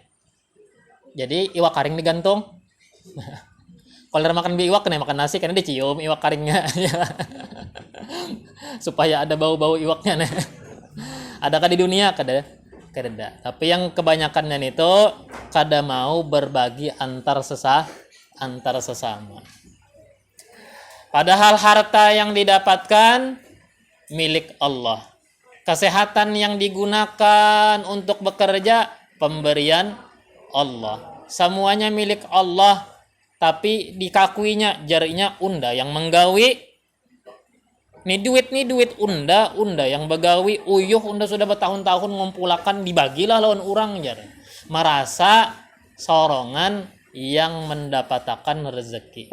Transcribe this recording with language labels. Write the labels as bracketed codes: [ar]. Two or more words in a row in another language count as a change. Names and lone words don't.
[bjn] Jadi iwak karing digantung. Kalau makan iwak kena makan nasi karena dicium iwak karingnya. [id] Supaya ada bau-bau iwaknya nih. [bjn] Adakah di dunia? Kada. kerda. [id] Tapi yang kebanyakannya itu kada mau berbagi antar sesama. Padahal harta yang didapatkan milik Allah. Kesehatan yang digunakan untuk bekerja pemberian Allah. Semuanya milik Allah, [bjn] tapi dikakuinya jarinya unda yang menggawi. Nih duit unda yang begawi uyuh unda sudah bertahun-tahun ngumpulakan dibagilah lawan orang jar. Merasa sorongan yang mendapatkan rezeki.